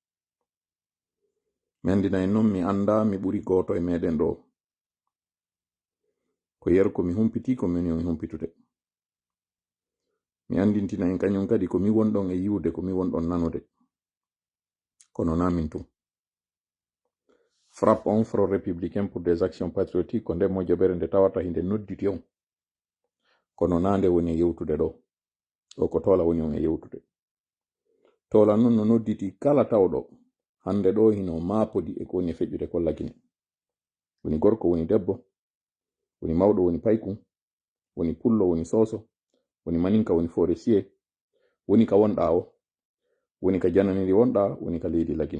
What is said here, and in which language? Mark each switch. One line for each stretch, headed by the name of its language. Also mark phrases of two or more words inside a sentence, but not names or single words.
Fula: Mi andina en noon mi anda mi ɓuri goto e meɗen ɗo. Ko yer ko mi humpiti ko min mi humpitude. Mi andintina en kañum kadi ko mi wonɗon e yiwde, ko mi wonɗon nanude. Kono na min tum. FRAPP on, Front républicain pour des actions patriotiques, ko nde moƴƴobere nde tawata hinde nodditi on. Kono na nde woni e yewtude ɗo. O ko tola woni on e yewtude. Tola non no nodditi kala tawɗo hande ɗo hino maapodi e ko woni e feƴƴude kollagine. Woni gorko, woni debbo, woni mawɗo, woni payku, woni pullo, woni soso, woni maninka, woni forestier, woni ka wonɗa o, woni ka jananiri wonɗa, woni ka leydi lagine.